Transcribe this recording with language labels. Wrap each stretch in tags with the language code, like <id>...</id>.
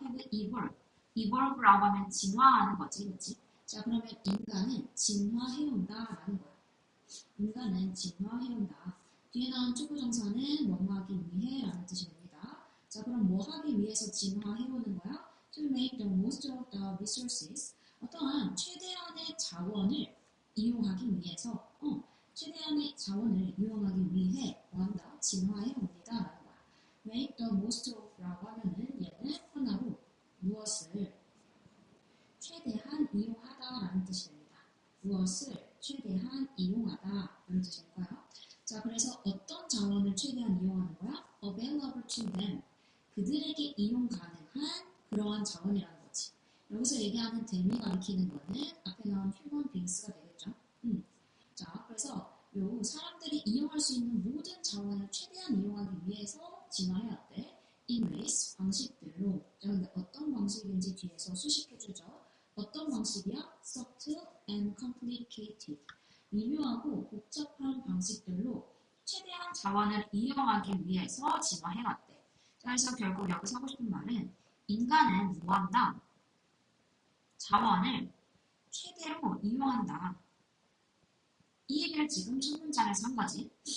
<en>have evolved.</en> <ko>evolve라고 하면 진화하는 거지. 그치? 자, 그러면 인간은 진화해온다라는 거야. 인간은 진화해온다. 뒤에 나온 투부정사는 뭐뭐 하기 위해 라는 뜻이 됩니다. 자, 그럼 뭐 하기 위해서 진화해오는 거야?</ko> <en>To make the most of the resources.</en> <ko>어떠한 최대한의 자원을 이용하기 위해서 최대한의 자원을 이용하기 위해 뭐한다? 진화해옵니다. 라는 거야.</ko> <en>make the most of</en> <ko>라고 하면은 얘는 하나로 무엇을 최대한 이용하다 라는 뜻이 됩니다. 무엇을 최대한 이용하다 이런 뜻일까요? 자, 그래서 어떤 자원을 최대한 이용하는 거야?</ko> <en>available to them.</en> <ko>그들에게 이용 가능한 그러한 자원이라는 거지. 여기서 얘기하는 them이 가리키는 거는 앞에 나온 human beings가 되겠죠. 자, 그래서 요 사람들이 이용할 수 있는 모든 자원을 최대한 이용하기 위해서 진화해왔대.</ko> <en>in ways,</en> <ko>방식들로. 자, 근데 어떤 방식인지 뒤에서 수식해주죠. 어떤 방식이야?</ko> <en>subtle and complicated.</en> <ko>미묘하고 복잡한 방식들로 최대한 자원을 이용하기 위해서 진화해왔대. 자, 그래서 결국 여기서 하고 싶은 말은 인간은 뭐한다? 자원을 최대로 이용한다. 이 얘기를 지금 첫 문장에서 한 거지.</ko>